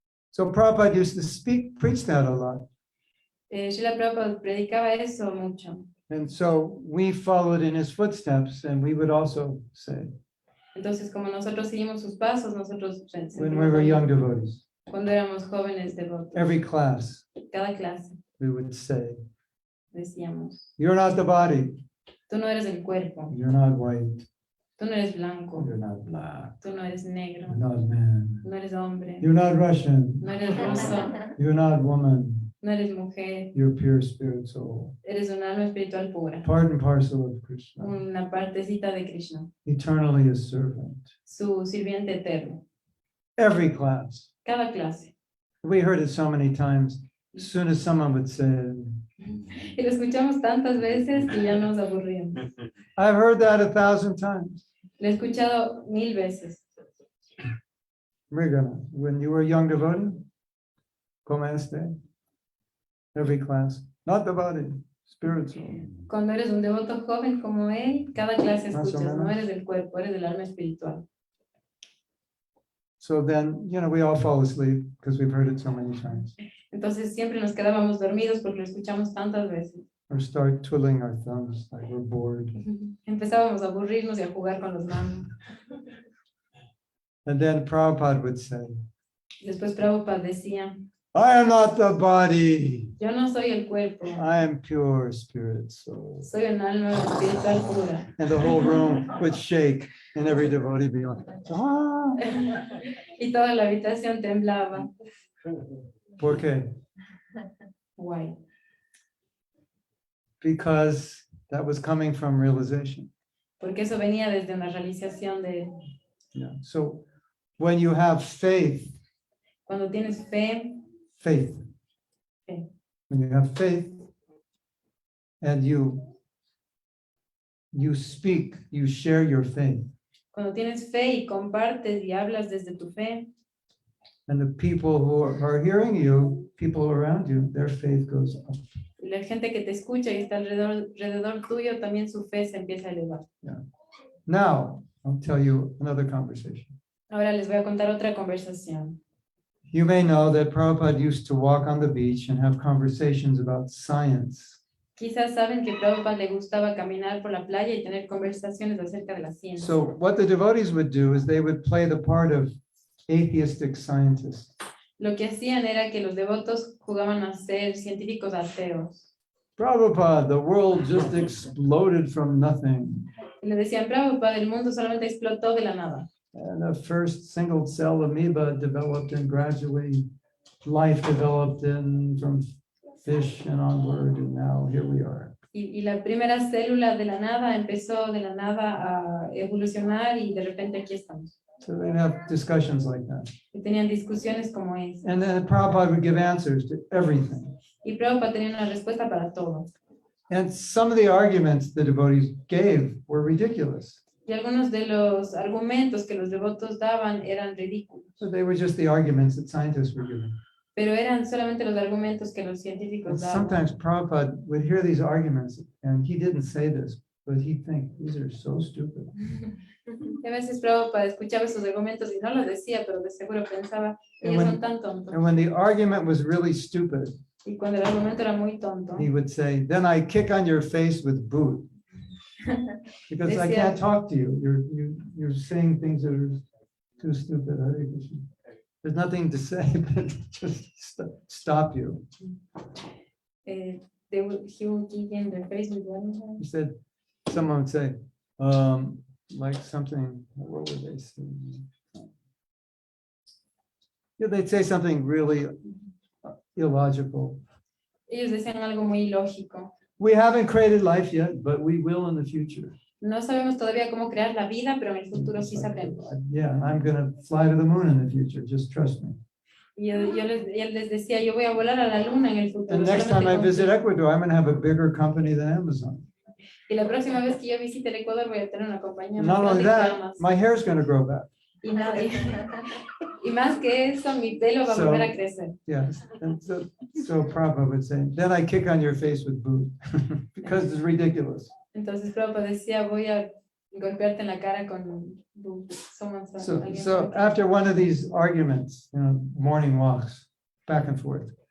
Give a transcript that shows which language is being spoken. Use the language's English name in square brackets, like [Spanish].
[English] So Prabhupada used to preach that a lot. [Spanish] Srila Prabhupada predicaba eso mucho. [English] And so we followed in his footsteps, and we would also say, [Spanish] Entonces, como nosotros seguimos sus pasos, nosotros [English] when we were young devotees, [Spanish] cuando éramos jóvenes devotos, [English] every class, [Spanish] cada clase [English] we would say, [Spanish] decíamos, [English] you're not the body, [Spanish] tú no eres el cuerpo, [English] you're not white, [Spanish] tú no eres blanco, [English] you're not black, [Spanish] tú no eres negro, [English] you're not man, [Spanish] no eres hombre, [English] you're not Russian, [Spanish] no eres ruso, [English] you're not woman, [Spanish] no eres mujer, [English] you're pure spirit soul, [Spanish] eres un alma espiritual pura, [English] part and parcel of Krishna, [Spanish] una partecita de Krishna, [English] eternally a servant. [Spanish] su sirviente eterno. [English] Every class. [Spanish] Cada clase. [English] We heard it so many times. As soon as someone would say, [Spanish] Y lo escuchamos tantas veces que ya nos aburrimos. [English] I've heard that 1,000 times. [Spanish] Lo he escuchado 1000 veces. [English] Mrigana, when you were a young devotee, [Spanish] como este? [English] Every class, not the body, spiritual. [Spanish] Cuando eres un devoto joven como él, cada clase Más o escuchas, no menos. eres del cuerpo, eres del alma espiritual. [English] So then, we all fall asleep because we've heard it so many times. [Spanish] Entonces siempre nos quedábamos dormidos porque lo escuchamos tantas veces. [English] Or start twiddling our thumbs like we're bored. [Spanish] Empezábamos a aburrirnos y a jugar con los manos. [English] And then Prabhupada would say, [Spanish] Después Prabhupada decía, [English] I am not the body. [Spanish] yo no soy el cuerpo, [English] I am pure spirit soul. [Spanish] soy un alma espiritual pura. [English] And the whole room would shake and every devotee be like, ah. [Spanish] Y toda la habitación temblaba. ¿Por qué? Guay. [English] Because that was coming from realization. [Spanish] Porque eso venía desde una realización de [English] Yeah. So when you have faith, [Spanish] cuando tienes fe, [English] faith. [Spanish] Fe. [English] When you have faith and you speak, you share your faith. [Spanish] cuando tienes fe y compartes y hablas desde tu fe, [English] And the people who are hearing you, people around you, their faith goes up. [Spanish] y la gente que te escucha y está alrededor tuyo, también su fe se empieza a elevar. [English] Now, I'll tell you another conversation. [Spanish] Ahora les voy a contar otra conversación. [English] You may know that Prabhupada used to walk on the beach and have conversations about science. [Spanish] Quizás saben que Prabhupada le gustaba caminar por la playa y tener conversaciones acerca de la ciencia. [English] So what the devotees would do is they would play the part of atheistic scientists. [Spanish] Lo que hacían era que los devotos jugaban a ser científicos ateos. [English] Prabhupada, the world just exploded from nothing. [Spanish] Y le decían, Prabhupada, el mundo solamente explotó de la nada. [English] And the first single cell amoeba developed and gradually life developed from fish and onward, and now here we are. [Spanish] Y la primera célula de la nada empezó de la nada a evolucionar y de repente aquí estamos. [English] So they'd have discussions like that. [Spanish] Y tenían discusiones como esa. [English] And then Prabhupada would give answers to everything. [Spanish] Y Prabhupada tenía una respuesta para todo. [English] And some of the arguments the devotees gave were ridiculous. [Spanish] Y algunos de los argumentos que los devotos daban eran ridículos. [English] So they were just the arguments that scientists were giving. [Spanish] Pero eran solamente los argumentos que los [English] And [Spanish] científicos daban. [English] sometimes Prabhupada would hear these arguments, and he didn't say this, but he'd think, these are so stupid. [Spanish] Y a veces Prabhupada escuchaba esos argumentos y no los decía, pero de seguro pensaba, ellos son tan tontos. [English] And when the argument was really stupid, [Spanish] Y cuando el argumento era muy tonto, [English] he would say, then I kick on your face with boot. Because I [Spanish] Decía- [English] can't talk to you. You're saying things that are too stupid. Hare Krishna. There's nothing to say, but just stop you. he would kick in their face with one. He said, someone would say, like something, what would they say? Yeah, they'd say something really illogical. [Spanish] Ellos decían algo muy ilógico. [English] We haven't created life yet, but we will in the future. [Spanish] No sabemos todavía cómo crear la vida, pero en el futuro sí sabremos. [English] Yeah, I'm gonna fly to the moon in the future, just trust me. [Spanish] Y él les decía, yo voy a volar a la luna en el futuro. [English] And next time I [Spanish] solamente [English] visit [Spanish] confía. [English] Ecuador, I'm gonna have a bigger company than Amazon. [Spanish] Y Y la próxima vez que yo visite el Ecuador voy a tener una compañía más [English] Not only [Spanish] grande que [English] that, [Spanish] camas. [English] my hair's going to grow back. [Spanish] Y más que eso, mi pelo va a volver a [English] So, [Spanish] crecer. [English] yes. And so Prabhupada would say, then I kick on your face with boot because it's ridiculous. [Spanish] Entonces Prabhupada decía, voy a golpearte en la cara con [English] So after one of these arguments, morning walks, back and forth.